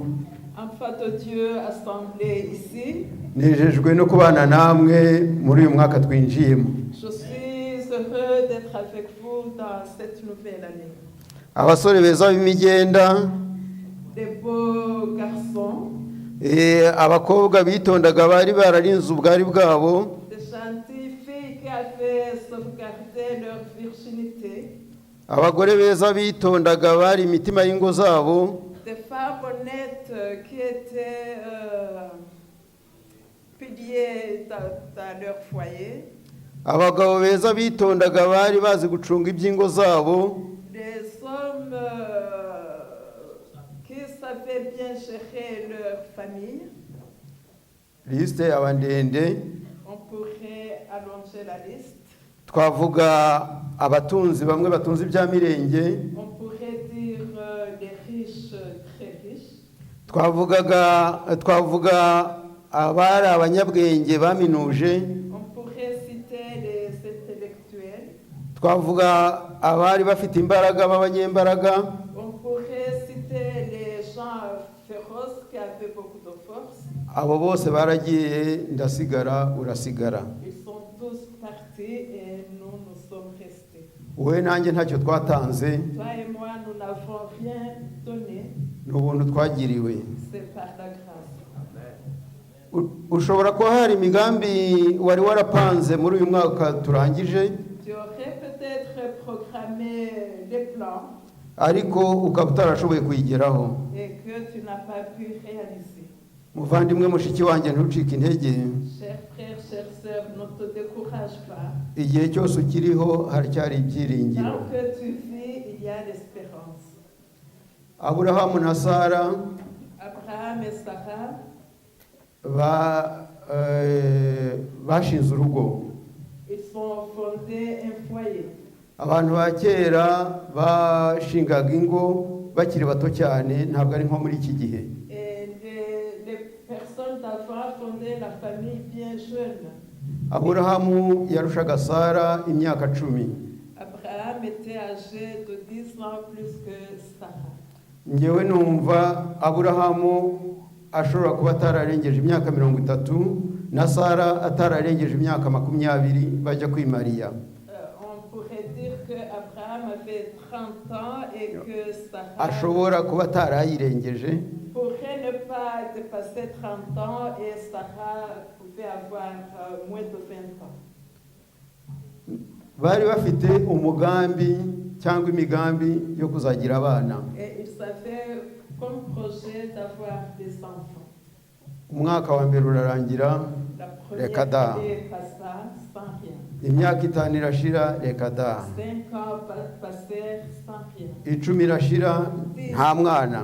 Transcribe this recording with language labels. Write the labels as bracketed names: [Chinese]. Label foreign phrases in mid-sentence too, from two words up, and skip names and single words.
[French] Enfants de Dieu assemblés ici, [Kinyarwanda] nejejwe no kubana namwe muri uyu mwaka twinjiyemo. [French] je suis heureux d'être avec vous dans cette nouvelle année. [Kinyarwanda] Abasore beza b'imigenda, [French] Des beaux garçons, [Kinyarwanda] abakobwa bitondaga bari bararinze ubwari bwabo, [French] des gentilles filles qui avaient sauvegardé leur virginité, [Kinyarwanda] abagore beza bitondaga bari imitima y'ingo zabo, [French] des femmes honnêtes qui étaient piliers dans leur foyer, [Kinyarwanda] abagabo beza bitondaga bari bazi gucunga iby'ingo zabo, [French] des hommes qui savaient bien gérer leur famille. [Kinyarwanda] lisite yaba ndende. [French] On pourrait allonger la liste. [Kinyarwanda] Twavuga abatunzi bamwe batunze ibya mirenge, [French] On pourrait dire les riches très riches. [Kinyarwanda] twavuga abari abanyabwenge baminuje, [French] On pourrait citer les intellectuels. [Kinyarwanda] twavuga abari bafite imbaraga b'abanyembaraga, [French] On pourrait citer les gens féroces qui avaient beaucoup de force. [Kinyarwanda] abo bose baragiye, ndasigara urasigara. [French] Ils sont tous partis et nous sommes restés. [Kinyarwanda] Wowe nanjye ntacyo twatanze, [French] Toi et moi, nous n'avons rien donné. [Kinyarwanda] ni ubuntu twagiriwe. [French] C'est par la grâce. [Kinyarwanda] Ushobora kuba hari imigambi wari warapanze muri uyu mwaka turangije, [French] Tu aurais peut-être programmé les plans [Kinyarwanda] ariko ukaba utarashoboye kuyigeraho. [French] et que tu n'as pas pu réaliser. [Kinyarwanda] Muvandimwe mushiki wanjye ntucike intege, [French] Chers frères, chères sœurs, ne te décourage pas. [Kinyarwanda] igihe cyose ukiriho haracyari ibyiringiro. [French] Tant que tu vis, il y a l'espérance. [Kinyarwanda] Aburahamu na Sara [French] Abraham et Sarah [Kinyarwanda] bashinze urugo. [French] ils ont fondé un foyer. [Kinyarwanda] Abantu ba kera bashingaga ingo bakiri bato cyane, ntabwo ari nko muri iki gihe. [French] Et les personnes d'avant fondaient la famille bien jeune. [Kinyarwanda] Aburahamu yarushaga Sara imyaka 10. [French] Abraham était âgé de 10 ans plus que Sarah. [Kinyarwanda] Ngewe numva Aburahamu ashobora kuba atararengeje imyaka 30 na Sara atararengeje imyaka 20 bajya kwimariya. [French] On pourrait dire que Abraham avait 30 ans et que Sarah [Kinyarwanda] Ashobora kuba atarayirengeje, [French] pourrait ne pas dépasser 30 ans et Sarah pouvait avoir moins de 20 ans. [Kinyarwanda] bari bafite umugambi cyangwa imigambi yo kuzagira abana. [French] Et ils avaient comme projet d'avoir des enfants. [Kinyarwanda] Umwaka wa mbere urarangira, [French] La [Kinyarwanda] reka [French] première [Kinyarwanda] da. [French] année passa sans rien. [Kinyarwanda] Imyaka 5 irashira, reka da. [French] 5 ans passèrent sans rien. [Kinyarwanda] 10 irashira, nta mwana.